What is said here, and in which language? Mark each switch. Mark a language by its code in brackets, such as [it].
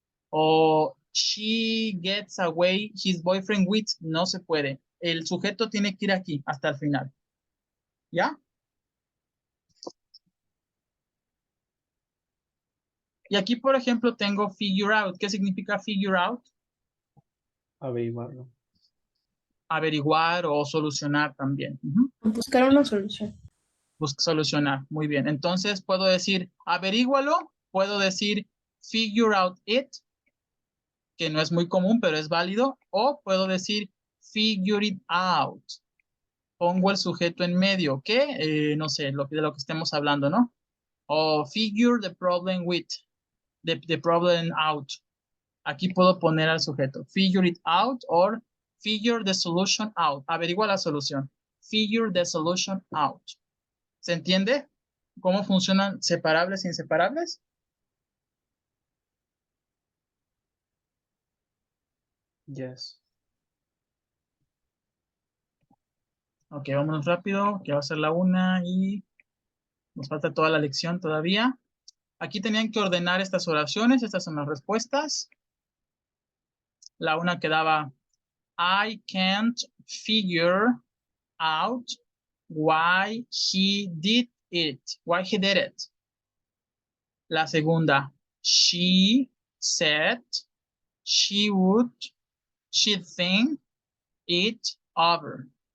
[en] O she gets away his boyfriend with. [es] No se puede. El sujeto tiene que ir aquí hasta el final. ¿Ya? Y aquí, por ejemplo, tengo figure out. ¿Qué significa figure out? Averiguarlo. Averiguar o solucionar también. Buscar una solución. Solucionar. Muy bien. Entonces, puedo decir averígualo. Puedo decir [en] figure out it, [es] que no es muy común, pero es válido. O puedo decir [en] figure it out. [es] Pongo el sujeto en medio, que no sé, de lo que estemos hablando, ¿no? [en] O figure the problem with, the problem out. [es] Aquí puedo poner al sujeto. [en] Figure it out or figure the solution out. [es] Averigua la solución. [en] Figure the solution out. [es] ¿Se entiende cómo funcionan separables e inseparables? [en] Yes. [es] Ok, vámonos rápido, que va a ser la una y nos falta toda la lección todavía. Aquí tenían que ordenar estas oraciones, estas son las respuestas. La una quedaba, [en] I can't figure out why he did it. Why he did it. [es] La segunda, [en] she said she would, she'd think it over.